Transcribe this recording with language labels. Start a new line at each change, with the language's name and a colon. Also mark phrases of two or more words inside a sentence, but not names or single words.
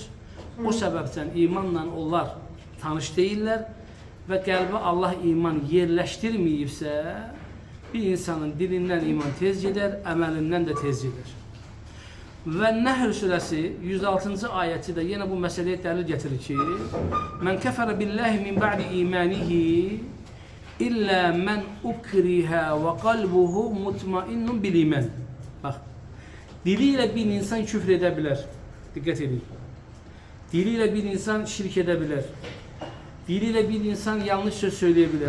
Azerbaijani: O səbəbdən imanla onlar tanış deyirlər və qəlbə Allah iman yerləşdirməyibsə, bir insanın dilindən iman tez gedər, əməlindən də tez gedər. Və Nəhl surəsi 106-cı ayəti də yenə bu məsələyə dəlil gətirir ki,
Arabic: "من كفر بالله من بعد إيمانه إلا من أكره وقلبه مطمئن بالإيمان."
Azerbaijani: Bax, dili ilə bir insan küfr edə bilər. Diqqət edin. Dili ilə bir insan şirk edə bilər. Dili ilə bir insan yanlış söz söyləyə bilər.